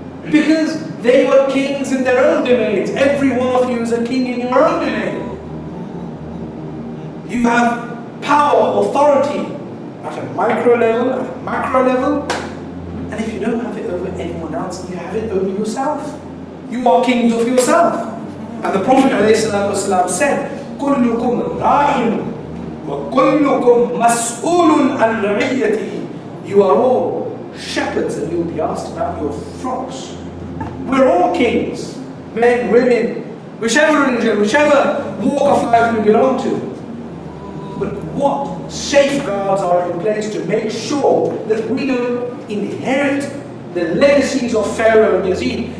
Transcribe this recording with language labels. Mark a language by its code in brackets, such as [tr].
[en] Because they were kings in their own domains. Every one of you is a king in your own domain. You have power, authority at a micro level, at a macro level. And if you don't have it over anyone else, you have it over yourself. You are kings of yourself. And the Prophet ﷺ said, [ar] كُلُّكُمْ رَاعٍ وَكُلُّكُمْ مَسْئُولٌ عَنْ رَعِيَّتِهِ. [en] You are all shepherds and you'll be asked about your flocks. We're all kings, men, women, whichever religion, whichever walk of life we belong to. But what safeguards are in place to make sure that we don't inherit the legacies of Pharaoh and Yazid?